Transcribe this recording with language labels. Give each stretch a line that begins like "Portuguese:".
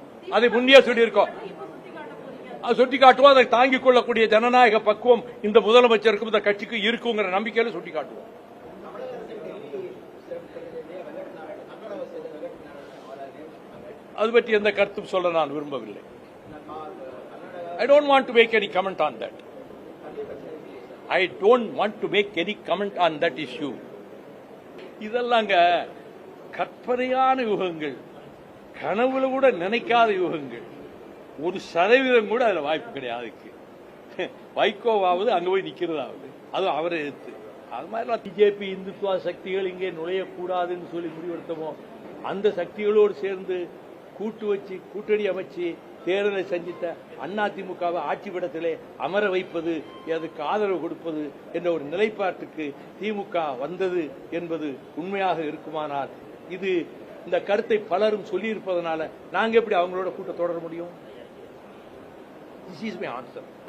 Tamil: அதை முன்னே சொல்லியிருக்கோம். சுட்டி காட்டுவோம். அதை தாங்கிக் கொள்ளக்கூடிய ஜனநாயக பக்குவம் இந்த முதலமைச்சருக்கும் இந்த கட்சிக்கு இருக்குங்கிற நம்பிக்கையில சுட்டி காட்டுவோம். அது பற்றி எந்த கருத்தும் சொல்ல நான் விரும்பவில்லை.
English: I don't want to make any comment on that. I don't want to make any comment on that issue.
Tamil: இதெல்லாங்க கற்பனையான யுகங்கள், கனவுல கூட நினைக்காத யுகங்கள். 1% கூட அதுல வாய்ப்பு கிடையாது. வைகோவாவது அங்க போய் நிக்கிறதாவது, அது அவரை எடுத்து. அது மாதிரி பிஜேபி இந்துத்துவ சக்திகள் இங்கே நுழையக்கூடாதுன்னு சொல்லி முடிவெடுத்தமோ, அந்த சக்திகளோடு சேர்ந்து கூட்டு வச்சு கூட்டணி அமைச்சு தேர்தலை சந்தித்த அதிமுகவை ஆட்சிப்படத்திலே அமர வைப்பது, அதுக்கு ஆதரவு கொடுப்பது என்ற ஒரு நிலைப்பாட்டுக்கு திமுக வந்தது என்பது உண்மையாக இருக்குமானால், இது இந்த கருத்தை பலரும் சொல்லியிருப்பதனால நாங்க எப்படி அவங்களோட கூட்ட தொடர முடியும்?
English: This is my answer.